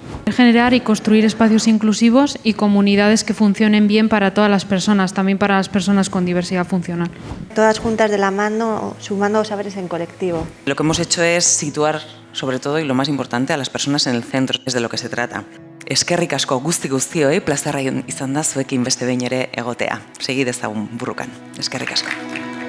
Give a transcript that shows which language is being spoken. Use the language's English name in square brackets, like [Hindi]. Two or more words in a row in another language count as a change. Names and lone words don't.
[Spanish] Generar y construir espacios inclusivos y comunidades que funcionen bien para todas las personas, también para las personas con diversidad funcional. Todas juntas de la mano, sumando saberes en colectivo. Lo que hemos hecho es situar, sobre todo, y lo más importante, a las personas en el centro, es de lo que se trata. [Basque] Eskerrik asko guztioi, plazarra izan da zuekin beste behin ere egotea. Segi dezagun burrukan. Eskerrik asko.